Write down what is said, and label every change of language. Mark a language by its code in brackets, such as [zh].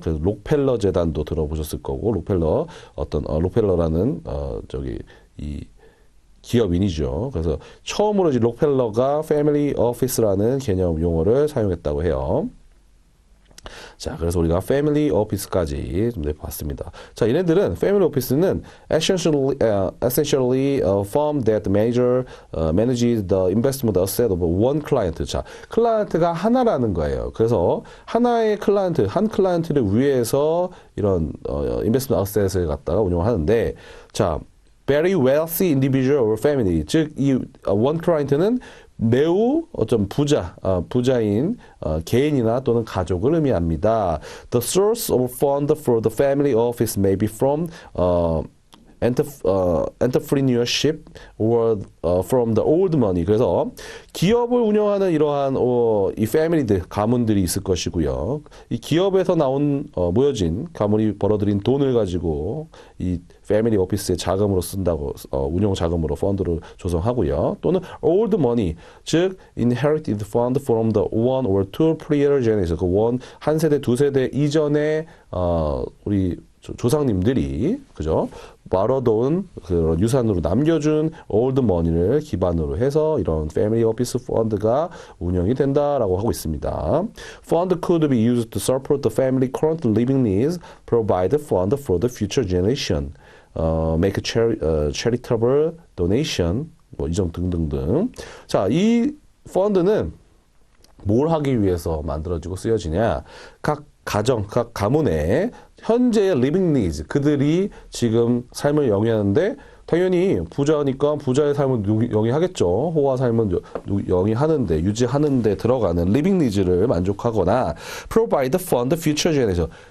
[ko] 그래서 록펠러 재단도 들어보셨을 거고 록펠러라는 이 기업인이죠. 그래서 처음으로 이제 록펠러가 패밀리 오피스라는 개념 용어를 사용했다고 해요. 자, 그래서 우리가 패밀리 오피스까지 좀 봤습니다. 자, 얘네들은 패밀리 오피스는 [en] essentially a firm that manages the investment asset of one client. [ko] 자, 클라이언트가 하나라는 거예요. 그래서 하나의 한 클라이언트를 위해서 이런 investment asset을 갖다가 운영하는데, 자, [en] very wealthy individual or family. [ko] 즉, 이 one client는 매우 부자인 개인이나 또는 가족을 의미합니다. [en] The source of fund for the family office may be from entrepreneurship or from the old money. [ko] 그래서 기업을 운영하는 이러한 이 패밀리들, 가문들이 있을 것이고요. 이 기업에서 모여진 가문이 벌어들인 돈을 가지고 이 패밀리 오피스의 자금으로 쓴다고 운용 자금으로 펀드를 조성하고요. [en] 또는 old money, 즉 inherited fund from the one or two prior generations, [ko] 그 한 세대, 두 세대 이전에 우리 조상님들이 그죠? 벌어놓은 그런 유산으로 남겨준 old money를 기반으로 해서 이런 family office fund가 운영이 된다라고 하고 있습니다. [en] Fund could be used to support the family current living needs, provide fund for the future generation, make charitable donation, [ko] 뭐 이 점 등등등. 자, 이 펀드는 뭘 하기 위해서 만들어지고 쓰여지냐? 각 가정, 각 가문의 현재의 living needs, 그들이 지금 삶을 영위하는데 당연히 부자니까 부자의 삶을 영위하겠죠. 호화 삶은 영위하는데, 유지하는데 들어가는 living needs를 만족하거나 [en] provide fund future generation.